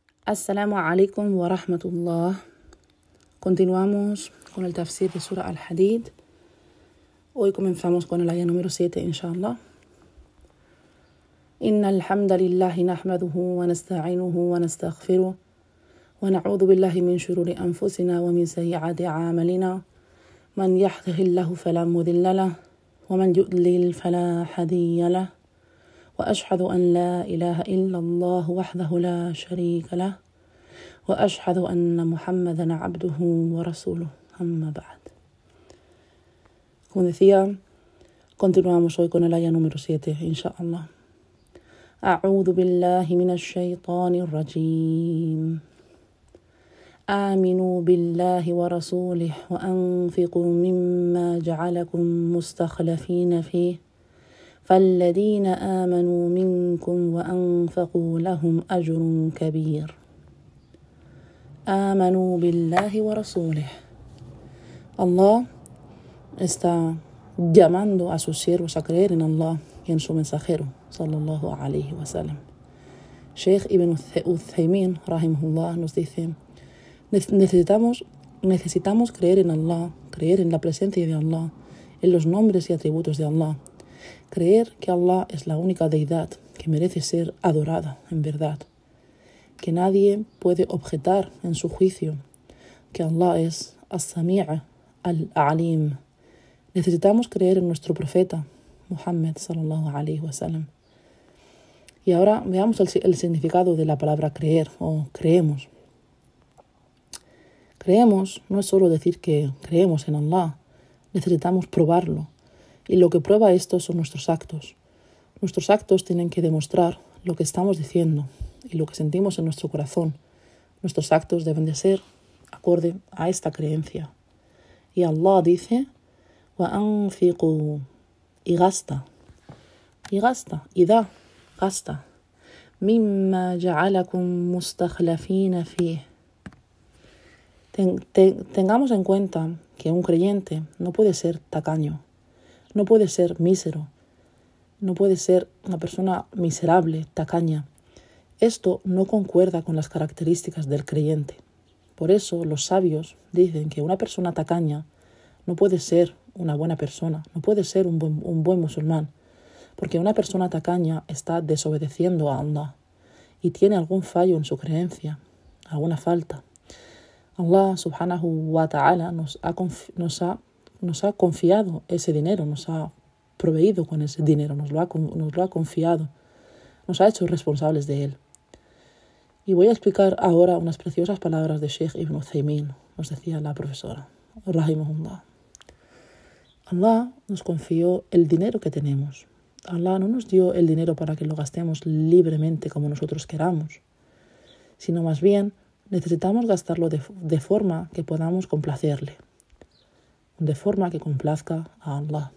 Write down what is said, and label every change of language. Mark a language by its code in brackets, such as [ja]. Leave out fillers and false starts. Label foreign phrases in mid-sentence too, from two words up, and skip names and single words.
[ar] السلام عليكم ورحمة الله. [es] Continuamos con el tafsir de Surah Al-Hadid. Hoy comenzamos con el ayah número 7, inshallah. [ar] إن الحمد لله نحمده ونستعينه ونستغفره ونعوذ بالله من شرور أنفسنا ومن سيئات أعمالنا من يهده الله فلا مضل له ومن يضلل فلا هادي له وأشهد أن لا إله إلا الله وحده لا شريك له وأشهد أن محمدا عبده ورسوله أما بعد. [es] Como decía, continuamos hoy con el ayah número 7, inshallah. [ar] أعوذ بالله من الشيطان الرجيم آمنوا بالله ورسوله وأنفقوا مما جعلكم مستخلفين فيه فالذين آمنوا منكم وأنفقوا لهم أجر كبير آمنوا بالله ورسوله. [es] Allah está llamando a sus siervos a creer en Allah y en su mensajero, [ar] صلى الله عليه وسلم. [es] Sheikh Ibn Uthaymin, rahimahullah, nos dice: necesitamos creer en Allah, creer en la presencia de Allah, en los nombres y atributos de Allah, creer que Allah es la única deidad que merece ser adorada en verdad, que nadie puede objetar en su juicio, que Allah es As-Sami' Al-Alim. Necesitamos creer en nuestro profeta, [ar] Muhammad صلى الله عليه وسلم. [es] Y ahora veamos el significado de la palabra creer o creemos. Creemos no es solo decir que creemos en Allah, necesitamos probarlo. Y lo que prueba esto son nuestros actos. Nuestros actos tienen que demostrar lo que estamos diciendo y lo que sentimos en nuestro corazón. Nuestros actos deben de ser acorde a esta creencia. Y Allah dice: وَأَنْفِقُوا, y gasta, y da, gasta. [ar] مِمَّا جَعَلَكُمْ مُسْتَخْلَفِينَ فِيهِ. [es] Tengamos en cuenta que un creyente no puede ser tacaño, no puede ser mísero, no puede ser una persona miserable, tacaña. Esto no concuerda con las características del creyente. Por eso los sabios dicen que una persona tacaña no puede ser una buena persona, no puede ser un buen musulmán, porque una persona tacaña está desobedeciendo a Allah y tiene algún fallo en su creencia, alguna falta. Allah [ar] سبحانه وتعالى [es] nos ha confiado ese dinero, nos ha proveído con ese dinero, nos lo ha confiado, nos ha hecho responsables de él. Y voy a explicar ahora unas preciosas palabras de Sheikh Ibn Uthaymin, nos decía la profesora, rahimahullah. Allah nos confió el dinero que tenemos. Allah no nos dio el dinero para que lo gastemos libremente como nosotros queramos, sino más bien necesitamos gastarlo de forma que podamos complacerle, de forma que complazca a Allah.